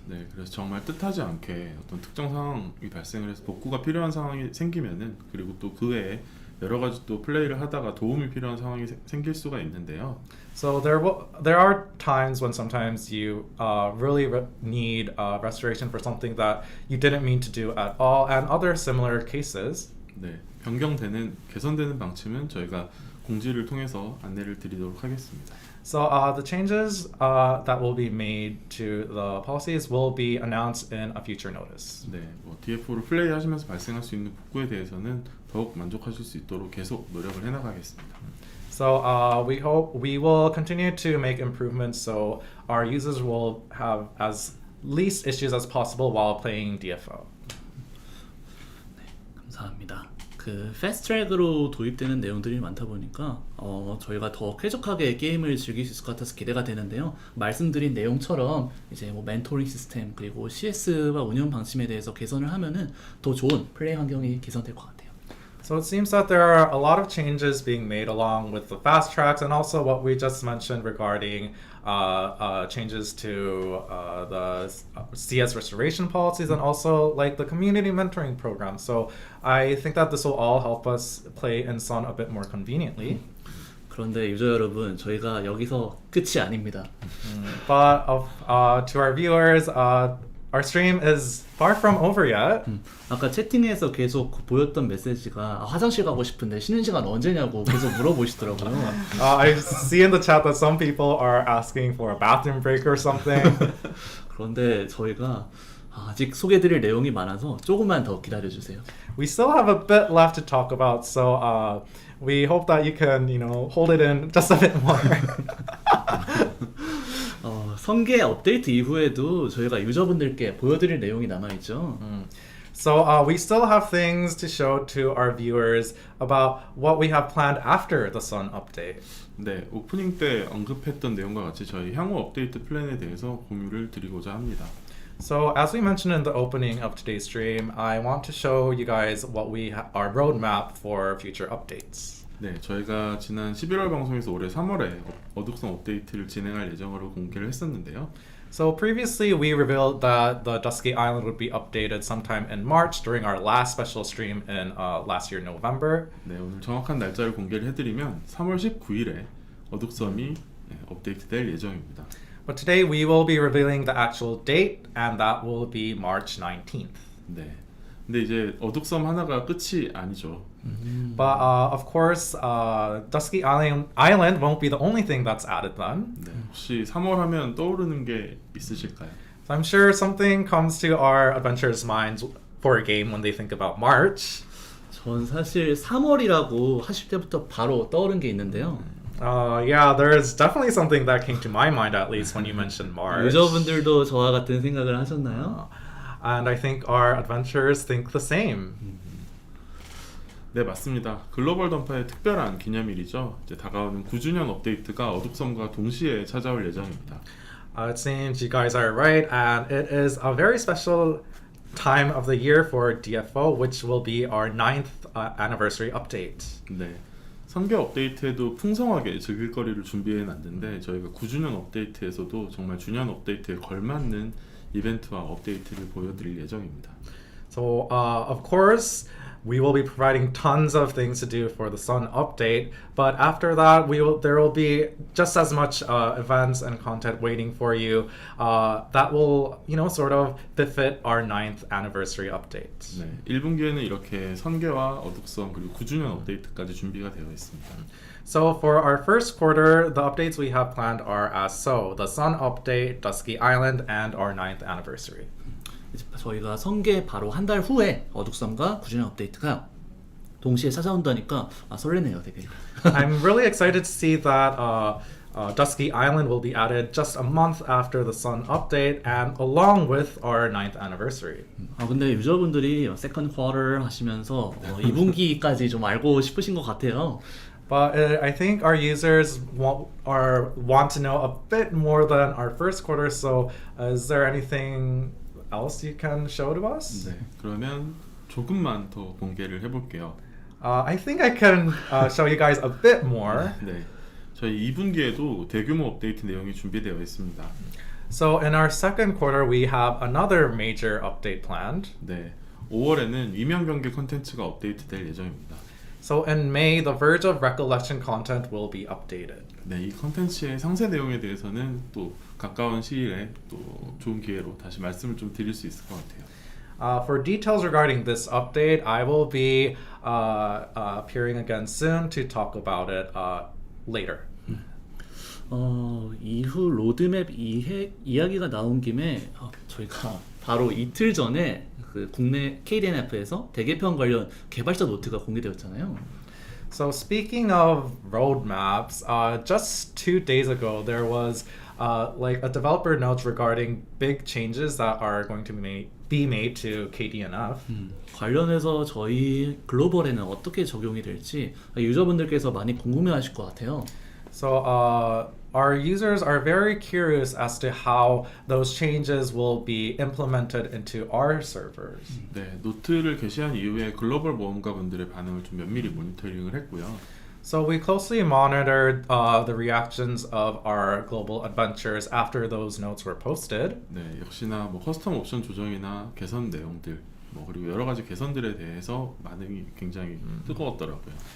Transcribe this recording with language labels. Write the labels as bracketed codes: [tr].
[ko] 네, 그래서 정말 뜻하지 않게 어떤 특정 상황이 발생을 해서 복구가 필요한 상황이 생기면은 그리고 또 그 외에 여러 가지 또 플레이를 하다가 도움이 필요한 상황이 생길 수가 있는데요. [en] So there are times when sometimes you really need restoration for something that you didn't mean to do at all, and other similar cases. [ko] 네, 개선되는 방침은 저희가 공지를 통해서 안내를 드리도록 하겠습니다. [en] So the changes that will be made to the policies will be announced in a future notice. [ko] 네, DFO를 플레이하시면서 발생할 수 있는 복구에 대해서는 더욱 만족하실 수 있도록 계속 노력을 해나가겠습니다. [en] So we hope we will continue to make improvements so our users will have as least issues as possible while playing DFO. [ko] 네, 감사합니다. 그 패스트트랙으로 도입되는 내용들이 많다 보니까 저희가 더 쾌적하게 게임을 즐길 수 있을 것 같아서 기대가 되는데요. 말씀드린 내용처럼 이제 뭐 멘토링 시스템 그리고 CS와 운영 방침에 대해서 개선을 하면은 더 좋은 플레이 환경이 개선될 것 같아요. [en] So it seems that there are a lot of changes being made along with the fast tracks and also what we just mentioned regarding changes to the CS restoration policies and also like the community mentoring program. So I think that this will all help us play in Sun a bit more conveniently. [ko] 그런데 유저 여러분, 저희가 여기서 끝이 아닙니다. [en] But to our viewers, our stream is far from over yet. [ko] 아까 채팅에서 계속 보였던 메시지가 화장실 가고 싶은데 쉬는 시간 언제냐고 계속 물어보시더라고요. [en] I see in the chat that some people are asking for a bathroom break or something. [ko] 그런데 저희가 아직 소개드릴 내용이 많아서 조금만 더 기다려주세요. [en] We still have a bit left to talk about, so we hope that you can, hold it in just a bit more. [ko] 성계 업데이트 이후에도 저희가 유저분들께 보여드릴 내용이 남아있죠. [en] So we still have things to show to our viewers about what we have planned after the Sun update. [ko] 네, 오프닝 때 언급했던 내용과 같이 저희 향후 업데이트 플랜에 대해서 공유를 드리고자 합니다. [en] So as we mentioned in the opening of today's stream, I want to show you guys what our roadmap for future updates. [ko] 네, 저희가 지난 11월 방송에서 올해 3월에 어둑성 업데이트를 진행할 예정으로 공개를 했었는데요. [en] So previously we revealed that the Dusky Island would be updated sometime in March during our last special stream in last year November. [ko] 네, 오늘 정확한 날짜를 공개를 해드리면 3월 19일에 어둑섬이 업데이트될 예정입니다. [en] But today we will be revealing the actual date, and that will be March 19th. [ko] 네, 근데 이제 어둑섬 하나가 끝이 아니죠. [en] But of course, Dusky Island won't be the only thing that's added then. [ko] 네, 혹시 3월 하면 떠오르는 게 있으실까요? [en] So I'm sure something comes to our adventurers' minds for a game when they think about March. [ko] 전 사실 3월이라고 하실 때부터 바로 떠오른 게 있는데요. [en] Yeah, there is definitely something that came to my mind at least when you mentioned March. [ko] 유저분들도 저와 같은 생각을 하셨나요? [en] And I think our adventurers think the same. [ko] 네, 맞습니다. 글로벌 던파의 특별한 기념일이죠. 이제 다가오는 9주년 업데이트가 어둑섬과 동시에 찾아올 예정입니다. [en] It seems you guys are right, and it is a very special time of the year for DFO, which will be our 9th anniversary update. [ko] 네, 3개 업데이트에도 풍성하게 즐길 거리를 준비해 놨는데 저희가 9주년 업데이트에서도 정말 주년 업데이트에 걸맞는 이벤트와 업데이트를 보여드릴 예정입니다. [en] So, of course, we will be providing tons of things to do for the Sun update, but after that, there will be just as much events and content waiting for you that will, sort of befit our 9th anniversary update. [ko] 네, 1분기에는 이렇게 선계와 어둑섬 그리고 9주년 업데이트까지 준비가 되어 있습니다. [en] So for our first quarter, the updates we have planned are as so: the Sun update, Dusky Island, and our 9th anniversary. [ko] 저희가 성계 바로 한 달 후에 어둑섬과 9주년 업데이트가 동시에 찾아온다니까 설레네요, 되게. [en] I'm really excited to see that Dusky Island will be added just a month after the Sun update and along with our 9th anniversary. [ko] 근데 유저분들이 세컨드 쿼터 하시면서 2분기까지 좀 알고 싶으신 것 같아요. [en] But I think our users want to know a bit more than our first quarter. So is there anything else you can show to us? [ko] 네, 그러면 조금만 더 공개를 해볼게요. [en] I think I can show you guys a bit more. [ko] 네, 저희 2분기에도 대규모 업데이트 내용이 준비되어 있습니다. [en] So in our second quarter, we have another major update planned. [ko] 네, 5월에는 위면 경계 콘텐츠가 업데이트될 예정입니다. [en] So in May, the Verge of Recollection content will be updated. [ko] 네, 이 콘텐츠의 상세 내용에 대해서는 또 가까운 시일에 또 좋은 기회로 다시 말씀을 좀 드릴 수 있을 것 같아요. [en] For details regarding this update, I will be appearing again soon to talk about it later. [ko] 이후 로드맵 이야기가 나온 김에 저희가 바로 이틀 전에 그 국내 KDNF에서 대개편 관련 개발자 노트가 공개되었잖아요. [en] So speaking of roadmaps, just 2 days ago there was like a developer note regarding big changes that are going to be made to KDNF. [ko] 관련해서 저희 글로벌에는 어떻게 적용이 될지 유저분들께서 많이 궁금해하실 것 같아요. [en] So our users are very curious as to how those changes will be implemented into our servers. [ko] 네, 노트를 게시한 이후에 글로벌 모험가분들의 반응을 좀 면밀히 모니터링을 했고요. [en] So we closely monitored the reactions of our global adventures after those notes were posted. [ko] 네, 역시나 뭐 커스텀 옵션 조정이나 개선 내용들, 뭐 그리고 여러 가지 개선들에 대해서 반응이 굉장히 뜨거웠더라고요.